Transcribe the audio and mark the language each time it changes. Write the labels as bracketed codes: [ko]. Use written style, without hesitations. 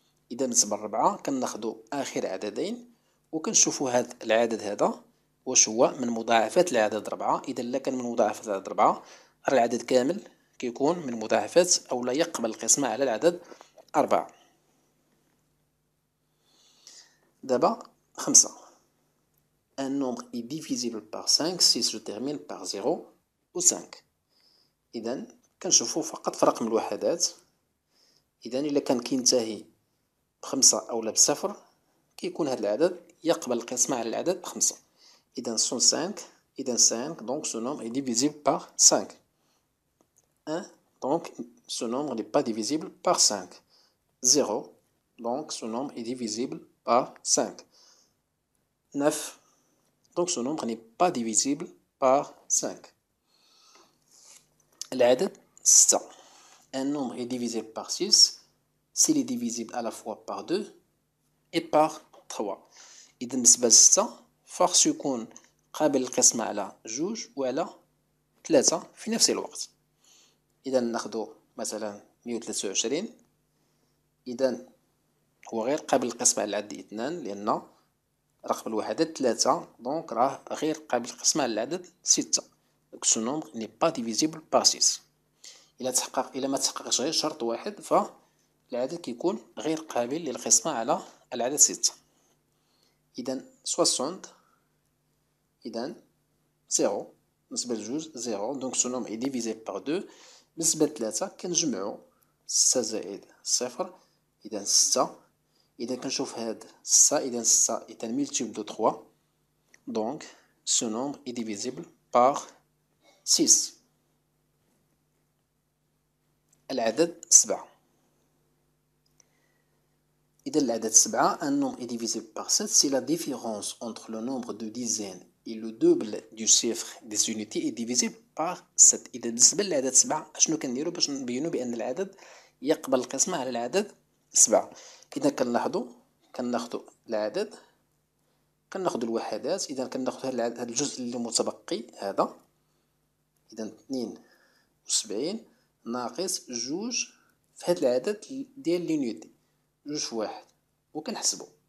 [ar] إذا بالنسبة للربعة كناخدو آخر عددين وكنشوفو هاد العدد هذا واش هو من مضاعفات العدد 4. إذا لا كان من مضاعفات العدد 4 راه العدد كامل كيكون من مضاعفات أو لا يقبل القسمة على العدد 4. دابا 5. [fr] Un nombre est divisible par 5 si se termine par 0 ou 5. [ar] إذا كنشوفو فقط في رقم الوحدات. إذا إلا كان كينتهي ب5 أو ب0 كيكون هذا العدد يقبل القسمة على العدد 5. إذا سون 5. [fr] إذا 5 donc ce nombre est divisible par 5. 1 donc ce nombre n'est pas divisible par 5. 0 donc ce nombre est divisible par 5. 9 donc ce nombre n'est pas divisible par 5. [ar] العدد 6. [fr] Un nombre est divisible par 6 s'il est divisible à la fois par 2 et par 3. [ar] إذا بالنسبة ل6 خاص يكون قابل للقسمة على 2 وعلى 3 في نفس الوقت. إذا ناخدو مثلا 123. إذا هو غير قابل للقسمة على العدد 2 لأن رقم الوحدات 3 دونك راه غير قابل للقسمة على العدد 6. دونك سو نومبر ني با ديفيزيبل بار 6. إلا ما تحققش غير شرط واحد فالعدد كيكون غير قابل للقسمة على العدد 6. إذا 60. إذا 0 بالنسبة لجوج 0 دونك سو نومبر إي ديفيزيبل بار 2. بالنسبة لثلاثة كنجمعو 6 زائد 0. إذا 6. إذا كنشوف هاد 6 إذا 6 [fr] est un multiple de 3. Donc ce nombre est divisible par 6. [ar] العدد 7. إذا العدد 7 [fr] un nombre est divisé par 7 si la différence entre le nombre de dizaines et le double du chiffre des unités est divisé par 7. [ar] إذا بالنسبة للعدد 7 أشنو كنديرو باش نبينو بأن العدد يقبل القسمة على العدد 7؟ إذا كناخدو العدد، كناخدو الوحدات. إذا كناخدو هاد الجزء اللي متبقي هذا، إذا 72 ناقص جوج في هاد العدد ديال لينيتي، جوج في واحد، وكنحسبو.